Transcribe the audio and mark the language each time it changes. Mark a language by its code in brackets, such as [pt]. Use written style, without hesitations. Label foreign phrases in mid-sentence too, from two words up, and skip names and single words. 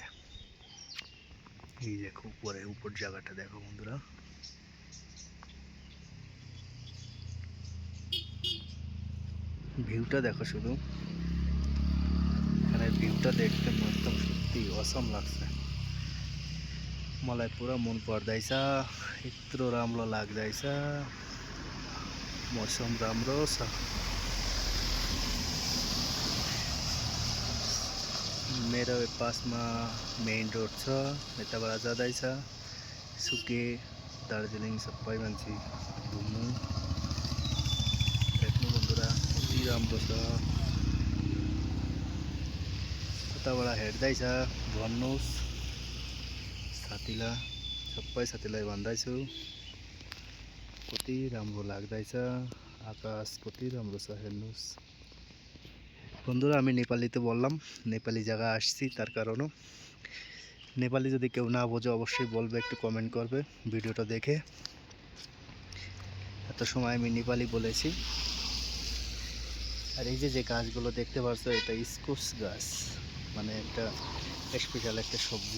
[bn] এই দেখো উপর জায়গাটা দেখো বন্ধুরা, ভিউটা দেখো শুধু। এখানে ভিউটা দেখতে একদম সত্যি অসম লাগছে। [ne] मलाई पुरा मन पर्दैछ। यत्रो राम्रो लाग्दैछ, मौसम राम्रो छ। मेरो पासमा मेन रोड छ, यताबाट जाँदैछ सुके दार्जिलिङ सबै मान्छे घुम्नु। हेर्नु बन्धुरा कति राम्रो छ। उताबाट हेर्दैछ, भन्नुहोस् साथीलाई, सबै साथीलाई भन्दैछु कति राम्रो लाग्दैछ। आकाश कति राम्रो छ, हेर्नुहोस् বন্ধুরা। [bn] আমি নেপালিতে বললাম, নেপালি জায়গা আসছি তার কারণও। নেপালি যদি কেউ না বোঝে অবশ্যই বলবে, একটু কমেন্ট করবে ভিডিওটা দেখে। এত সময় আমি নেপালি বলেছি। আর এই যে গাছগুলো দেখতে পাচ্ছ, এটা স্কোচ গাছ, মানে একটা স্পেশাল একটা সবজি।